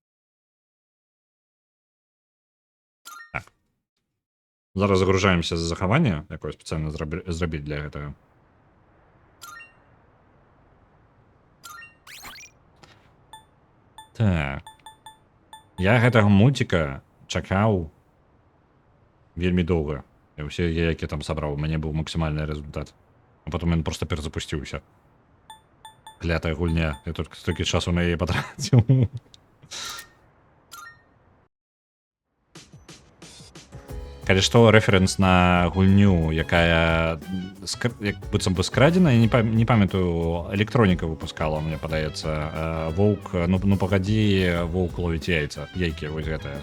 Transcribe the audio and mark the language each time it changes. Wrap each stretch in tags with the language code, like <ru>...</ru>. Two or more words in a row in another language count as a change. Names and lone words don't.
<be>Зараз загружаемся за захаванне, якое спецыяльна зрабіць для гэтага. Так. Я гэтага мульціка чакаў вельмі доўга. І ўсе які там сабраў, у мяне быў максімальны результат.</be> <ru>А потом</ru> <be>ён проста перазапусціўся. Клятая гульня. Я тут столькі часу на яе патраціў. Калі што, рэферэнс на гульню, якая быццам бы скрадзена, я не памятаю, электроніка выпускала, мне падаецца, Воўк, ну пагадзі, Воўк ловіць яйкі, вось гэтае.</be>